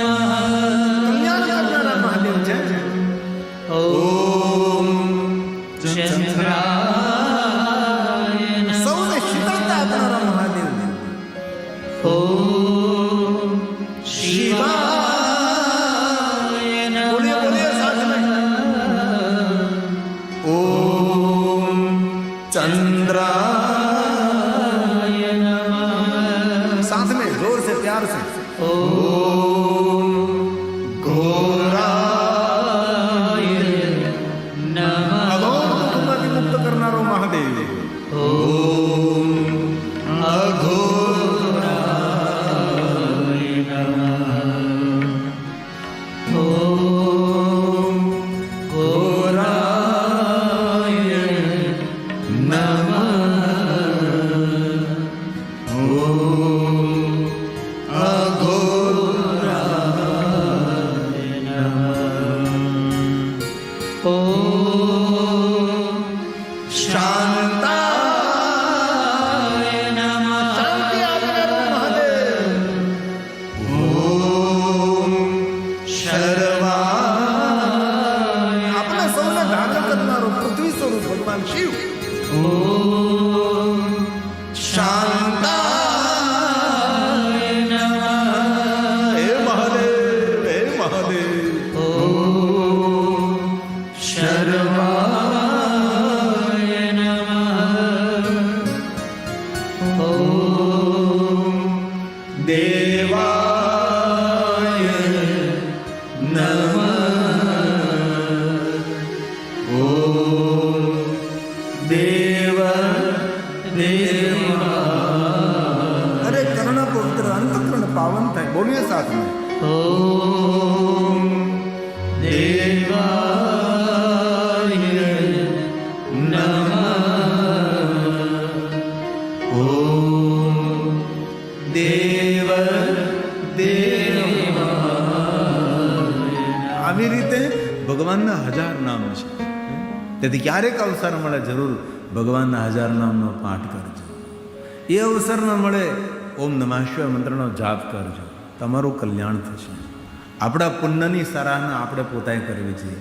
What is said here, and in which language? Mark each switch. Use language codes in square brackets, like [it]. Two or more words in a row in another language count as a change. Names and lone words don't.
[gu] કલ્યાણ કરનારા મહાદેવ છે. [sa] ઓમ ચંદ્રાય નમઃ. સૌને શીતળતા આપનારા મહાદેવ. ઓમ શિવાય चंद्राय नमः. [hi] साथ में जोर से प्यार से [sa] ओम घोराय नमः. [gu] अघोर दुखમાંથી મુક્ત કરનારો મહાદેવ. [sa] ओम अघोराय नमः. ओम घोराय नमः. ओम अघोराय नमः. ओम शांताय नमः. [gu] શાંતિ આપનારો મહાદેવ. [sa] ओम शर्वाय [gu] આપણા સૌને ધારણ કરનારો પૃથ્વી સ્વરૂપ ભગવાન શિવ. [sa] ओम शांताय नमः. [gu] હે મહાદેવ, હે મહાદેવ. [sa] ओम शर्वाय नमः. ओम देवाय नमः. ओम देव देवा. [gu] અરે કર્ણ પવિત્ર અંતઃકરણ પાવન થાય. બોલીએ સાથ में. [sa] ओम देवाय नमः. ओम देव देवा. [gu] આવી રીતે ભગવાનના 1000 નામ છે. તેથી ક્યારેક અવસર મળે જરૂર ભગવાનના 1000 નામનો પાઠ કરજો. એ અવસર ન મળે ઓમ નમઃ શિવાય મંત્રનો જાપ કરજો. તમારું કલ્યાણ થશે. આપણા પુણ્યની સરાહના આપણે પોતાએ કરવી જોઈએ.